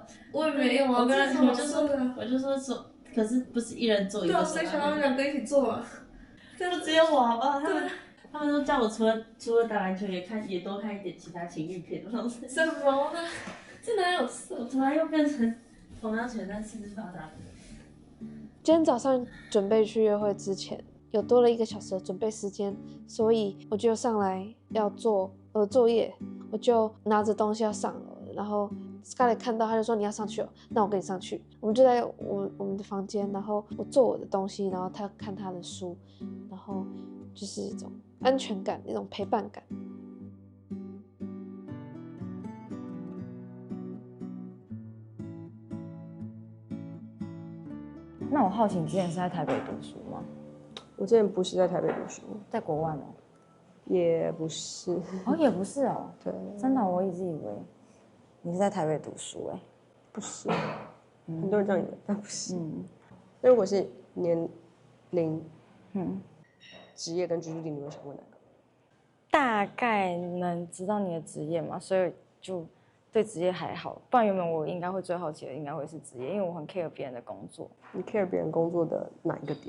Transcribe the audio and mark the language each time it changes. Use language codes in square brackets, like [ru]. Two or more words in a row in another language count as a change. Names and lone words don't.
[zh] 我也沒有啊。我就說，可是不是一人做一個手？對啊，所以想要兩個一起做啊。这不只有我好不好？他們都叫我除了打籃球也多看一點其他情慾片。什麼呢？這哪有事？我突然又變成同樣全身四肢發達的人。今天早上準備去約會之前，有多了1個小時的準備時間，所以我就上來要做我的作業，我就拿着東西要上樓，然後 Scarlett 看到他就說你要上去哦，那我跟你上去。我們就在我們的房間，然後我做我的東西，然後他看他的書，然後就是一種安全感，一種陪伴感。那我好奇，你之前是在台北讀書嗎？我之前不是在台北讀書，在國外吗？也不是。哦，也不是哦。对，真的，我一直以为你是在台北读書哎。不是，很多人这樣以為，但不是。那如果是年齡、職業跟居住地，你會想問哪個？大概能知道你的職業嘛，所以就對職業還好。不然原本我應該會最好奇的應該會是職業，因為我很 care 別人的工作。你 care 別人工作的哪一個點？